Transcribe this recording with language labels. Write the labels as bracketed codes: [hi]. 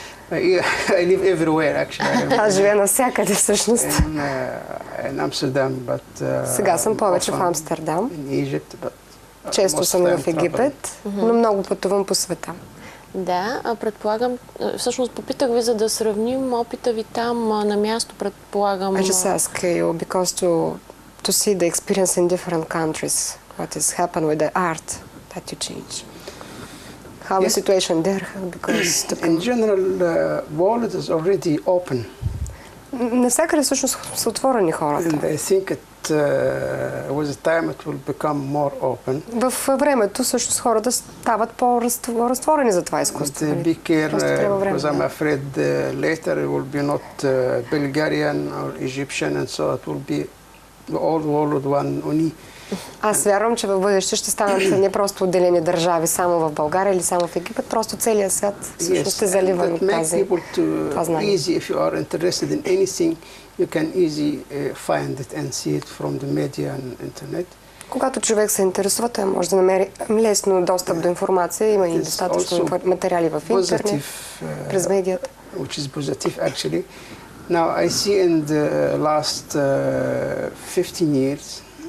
[en] I live everywhere actually. [bg] Аз живея навсякъде всъщност. [en] In Amsterdam, but... [bg] Сега съм повече в Амстердам. [en] In Egypt, but... [bg] Често съм в Египет, но много пътувам по света. Да, предполагам, всъщност попитах ви, за да сравним опита ви там на място, предполагам... [en] I just ask you because to see the experience in different countries, what has happened with the art that you change. How the situation there, because... In general, the world is already open. [bg] Навсякъде всъщност са отворени хората. [en] And I think with the time it will become more open. [bg] В времето всъщност хората стават по-разтворени за това изкуство. [en] Be careful, because I'm afraid later it will be not Bulgarian or Egyptian, and so it will be the old world one only. [bg] Аз вярвам, че в бъдеще ще станат не просто отделени държави само в България или само в Египет, просто целият свят всъщност ще залива от това знание. [en] If you are interested in anything, you can easily find it and see it from the media and internet. [bg] Когато човек се интересува, той може да намери лесно достъп до информация, има и достатъчно материали в интернет, през медията. [en] Which is positive actually. Now I see in the last 15 years.